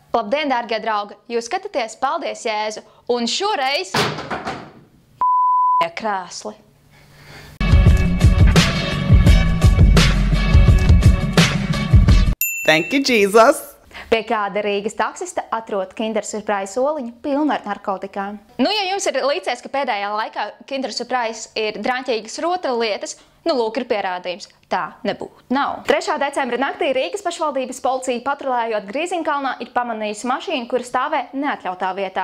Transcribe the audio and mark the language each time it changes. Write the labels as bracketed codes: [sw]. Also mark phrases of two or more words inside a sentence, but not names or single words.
[lv] Labdien, dārgie draugi! Jūs skatāties Paldies, Jēzu! Un šoreiz... krēsli. [en] Thank you, Jesus! [lv] Pie kāda Rīgas taksista atrod Kinder Surprise soliņu pilnu ar narkotikām. Nu, ja jums ir līdzies, ka pēdējā laikā Kinder Surprise ir draņķīgas rotaļlietas, nu, lūk, ir pierādījums. Tā nebūtu nav. 3. decembra naktī Rīgas pašvaldības policija patrulējot Grīziņkalnā ir pamanījusi mašīnu, kura stāvē neatļautā vietā.